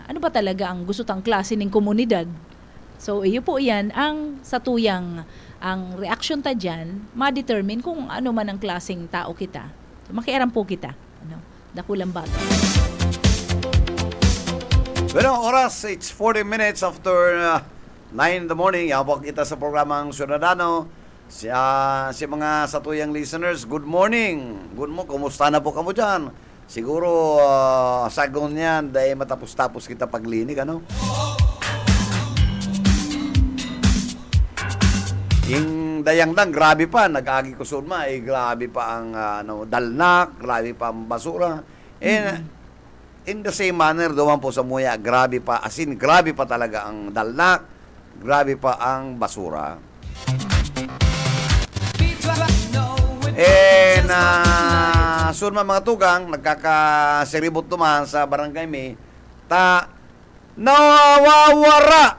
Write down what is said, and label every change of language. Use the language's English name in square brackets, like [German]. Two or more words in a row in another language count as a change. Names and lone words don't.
[Bikol] Ano ba talaga ang gusto tang klase ng komunidad? So, iyo po yan, ang satuyang, ang reaction ta dyan, ma-determine kung ano man ang klaseng tao kita. So, makiaram po kita. Dakulang bata. Bueno, oras, [English] it's 40 minutes after 9 in the morning. [Bikol] Yabok kita sa programang Ciudadano. Si mga satuyang listeners, [English] good morning. Good morning, [Bikol] kumusta na po kamo dyan? Siguro, sagon yan, dahil matapos-tapos kita paglinig, Yung dayang-dang, grabe pa, nag-agi ko sunma, grabe pa ang dalnak, grabe pa ang basura. [English] And in the same manner, [Bikol] doon po sa Muya, grabe pa, grabe pa talaga ang dalnak, grabe pa ang basura. Sunma mga tugang, nagkakasiribot naman sa barangay mi, nawawara